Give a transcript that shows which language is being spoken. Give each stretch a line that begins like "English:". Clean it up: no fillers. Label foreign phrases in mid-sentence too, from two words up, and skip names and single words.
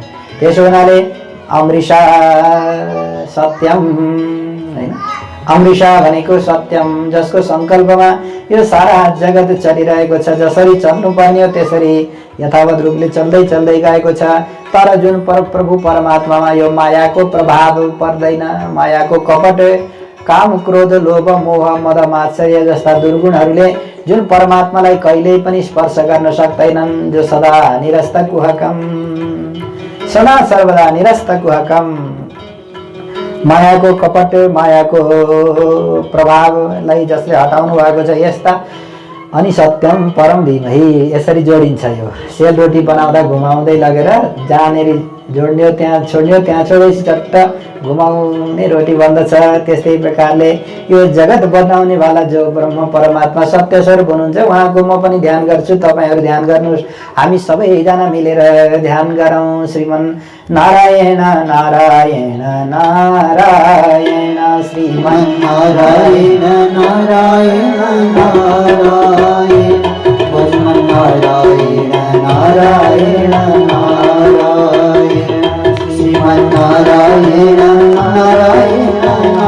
Nepali: त्यसो हुनाले
Sanskrit: अमृषा सत्यम,
Nepali: होइन? अमृषा भनेको सत्यम, जसको संकल्पमा यो सारा जगत चलिरहेको छ। जसरी चल्नुपर्ने हो त्यसरी यथावत रूपले चल्दै चल्दै गएको छ। तर जुन प्रभु परमात्मामा यो मायाको प्रभाव पर्दैन, मायाको कपट, काम क्रोध लोभ मोह मद मात्सर्य जस्ता दुर्गुणहरूले जुन परमात्मालाई कहिल्यै पनि स्पर्श गर्न सक्दैनन्, जो
Sanskrit: सदा निरस्त कुहकम, सदा सर्वदा निरस्त कुहकम,
Nepali: मायाको कपट मायाको प्रभावलाई जसले हटाउनु भएको छ यस्ता। अनि
Sanskrit: सत्यम परम धीमहि
Nepali: यसरी जोडिन्छ। यो सेलरोटी बनाउँदा घुमाउँदै लगेर जहाँनेरि जोड्ने हो त्यहाँ छोड्ने हो, त्यहाँ छोडेपछि चट्ट घुमाउने रोटी बन्दछ। त्यस्तै प्रकारले यो जगत बनाउने वाला जो ब्रह्म परमात्मा सत्य स्वरूप हुनुहुन्छ उहाँको म पनि ध्यान गर्छु, तपाईहरू ध्यान गर्नुहोस्। हामी सबैजना मिलेर ध्यान गरौँ।
Sanskrit: श्रीमन् नारायण नारायण नारायण, श्रीमन् नारायण नारायण नारायण, भजमन् नारायण नारायण नारायण, श्रीमन् नारायण नारायण